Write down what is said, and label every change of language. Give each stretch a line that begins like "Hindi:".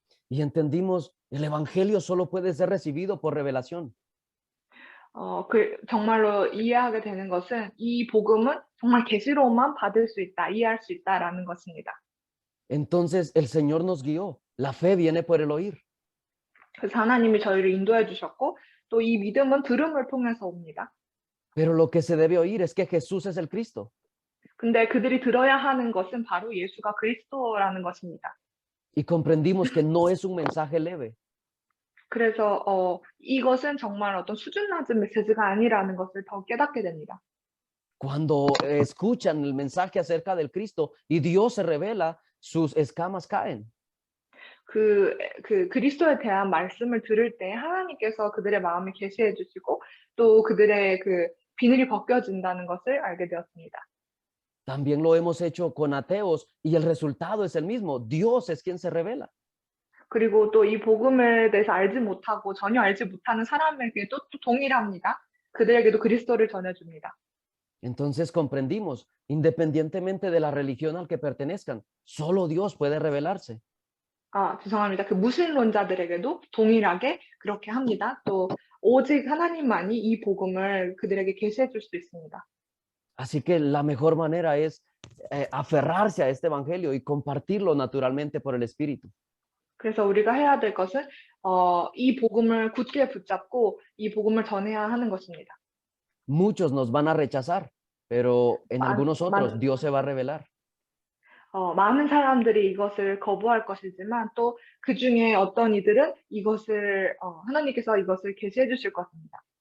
Spanish: Y entendimos, el evangelio solo puede ser recibido por revelación.
Korean: 정말로 이해하게 되는 것은 이 복음은 정말 계시로만 받을 수 있다, 이해할 수 있다라는 것입니다.
Spanish: Entonces el Señor nos guió. La fe viene por el oír.
Korean: 그래서 하나님이 저희를 인도해 주셨고 또 이 믿음은 들음을 통해서 옵니다.
Spanish: Pero lo que se debe oír es que Jesús es el Cristo.
Korean: 근데 그들이 들어야 하는 것은 바로 예수가 그리스도라는 것입니다.
Spanish: Y comprendimos que no es un mensaje leve.
Korean: 그래서 이것은 정말 어떤 수준 낮은 메시지가 아니라는 것을 더 깨닫게 됩니다.
Spanish: Cuando escuchan el mensaje acerca del Cristo y Dios se revela, sus escamas caen.
Korean: 그리스도에 대한 말씀을 들을 때 하나님께서 그들의 마음을 계시해 주시고 또 그들의 비늘이 벗겨진다는 것을 알게 되었습니다.
Spanish: También lo hemos hecho con ateos y el resultado es el mismo. Dios es quien se revela.
Korean: 그리고 또 이 복음에 대해서 알지 못하고 전혀 알지 못하는 사람에게도 또 동일합니다. 그들에게도 그리스도를 전해줍니다.
Spanish: Entonces comprendimos, independientemente de la religión al que pertenezcan, solo Dios puede revelarse.
Korean: 죄송합니다. 그 무신론자들에게도 동일하게 그렇게 합니다. 또 오직 하나님만이 이 복음을 그들에게 계시해 줄 수 있습니다.
Spanish: Así que la mejor manera es aferrarse a este evangelio y compartirlo naturalmente por el Espíritu.
Korean: 그래서 우리가 해야 될 것은 이 복음을 굳게 붙잡고 이 복음을 전해야 하는 것입니다.
Spanish: Muchos nos van a rechazar, pero en algunos otros Dios se va a revelar.
Korean: 많은 사람들이 이것을 거부할 것이지만 또 그 중에 어떤 이들은 이것을 하나님께서 이것을 계시해 주실 것입니다.